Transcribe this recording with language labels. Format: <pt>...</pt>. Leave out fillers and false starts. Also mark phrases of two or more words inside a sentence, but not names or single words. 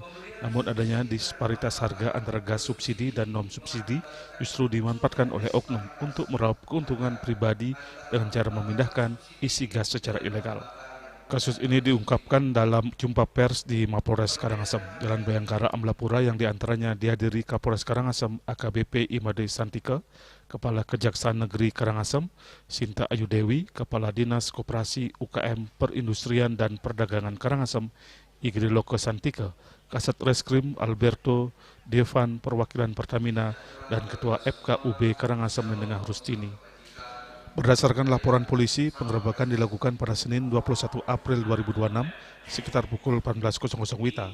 <id>Namun adanya disparitas harga antara gas subsidi dan non-subsidi justru dimanfaatkan oleh oknum untuk meraup keuntungan pribadi dengan cara memindahkan isi gas secara ilegal. Kasus ini diungkapkan dalam jumpa pers di Mapolres Karangasem, Jalan Bayangkara, Amlapura, yang diantaranya dihadiri Kapolres Karangasem AKBP Imade Santika, Kepala Kejaksaan Negeri Karangasem Sinta Ayu Dewi, Kepala Dinas Koperasi UKM Perindustrian dan Perdagangan Karangasem Igri Loke Santika, Kasat Reskrim Alberto Devan Perwakilan Pertamina, dan Ketua FKUB Karangasem Nenengah Rustini. Berdasarkan laporan polisi, penggerebekan dilakukan pada Senin 21 April 2026 sekitar pukul 18.00 WITA.</id>